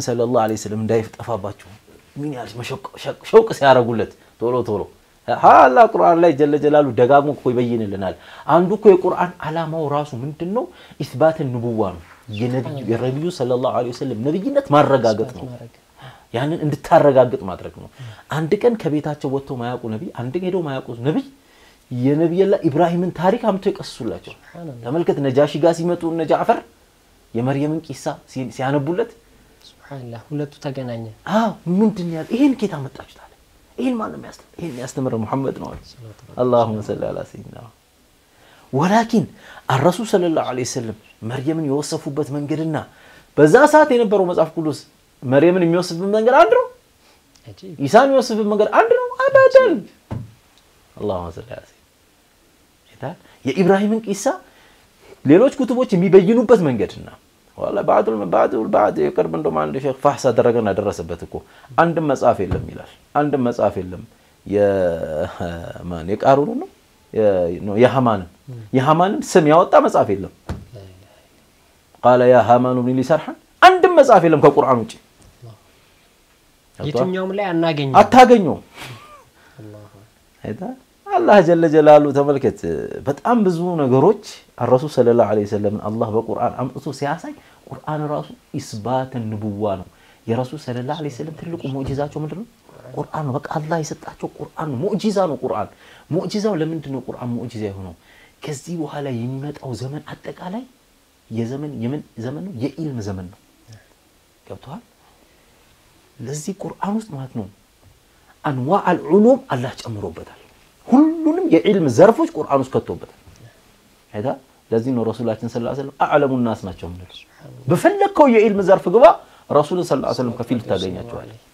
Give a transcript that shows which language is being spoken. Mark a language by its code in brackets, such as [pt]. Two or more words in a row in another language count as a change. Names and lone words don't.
[ar] صلى الله عليه وسلم [am] እንዳይጠፋባቸው ምን ያህል ሸውቅ ሲያረጉለት ቶሎ አላህ ቁርአን ላይ [ar] جل جلاله [am] ደጋግሞ እኮ ይበይንልናል አንዱ እኮ የቁርአን አላማው ራሱ ምንድነው [ar] إثبات النبوة [am] ነው የነብዩ [ar] صلى الله عليه وسلم [am] ነብይነት ማረጋገጥ ነው ያንን እንድታረጋግጥ ማድረግ ነው አንድ ቀን ከቤታቸው ወጥቶ ማያውቁ ነብይ አንድ ቀን ሄዶ ማያውቁ ነብይ የነብዩላህ ኢብራሂምን ታሪክ አምጥቶ ይቀስሱላቸው ተመልከት ነጃሺ ጋር ሲመጡ ነጃፈር የመርየምን ቂሳ ሲያነቡለት ሱብሃንአላህ ሁለቱ ተገናኘ ምንድነው ያለው ይሄን ኬታ መጣችሁት አለ ይሄን ማንም ያስተምር ይሄን ያስተምር መሐመድ ነው [ar] اللهم صل على سيدنا ولكن الرسول صلى الله عليه [am] وسلم مريምን የወሰፉበት መንገድና በዛ ሰዓት የነበረው መጽሐፍ ቅዱስ مريمን የሚወስፍበት መንገድ አንድ ነው ኢሳን የሚወስፍበት መንገድ አንድ ነው አበደን [ar] اللهم صل على سيدنا [am] የኢብራሂምን ቂሳ ሌሎች ኩቱቦች የሚበይኑበት መንገድና [ar] والله بعد [am] የቅርብ እንደማ አንድ ሼክ ፋህሳ ደረገና ደረሰበት እኮ አንድም መጽሐፍ የለም ይላል አንድም መጽሐፍ የለም የማን የቃሩን ነው የሃማንን ስም ያወጣ መጽሐፍ የለም [ar] قال يا هامان ابن لي صرحا [am] አንድም መጽሐፍ የለም ከቁርአን ውጪ የትኛውም ላይ አታገኙ አይታ አላህ [ar] جل جلاله [am] ተመልከት በጣም ብዙ ነገሮች [ar] الرسول صلى الله عليه وسلم [am] አላህ በቁርአን አምጥቶ ሲያሳይ ቁርአን ራሱ ኢስባት ንቡዋ ነው የረሱል [ar] صلى الله عليه وسلم [am] ትልቁ ሙዕጂዛቸው ምንድነው ቁርአን ነው በቃ አላህ የሰጣቸው ቁርአን ሙዕጂዛ ነው ቁርአን ሙዕጂዛው ለምንድን ነው ቁርአን ሙዕጂዛ የሆነው ከዚህ በኋላ የሚመጣው ዘመን አጠቃላይ የዘመን ዘመን ነው የኢልም ዘመን ነው ገብቷል ለዚህ ቁርአን ውስጥ ማለት ነው [ar] أنواع العلوم [am] አላህ ጨምሮበታል ሁሉንም የዒልም ዘርፎች ቁርአን ውስጥ ከተውበታል አይታ ለዚህ ነው ረሱላችን [ar] صلى الله عليه وسلم أعلم الناس [am] ናቸው ማለት በፈለከው የዒልም ዘርፍ ግባ ረሱልን [ar] صلى الله عليه وسلم [am] ከፊል ታገኛቸዋል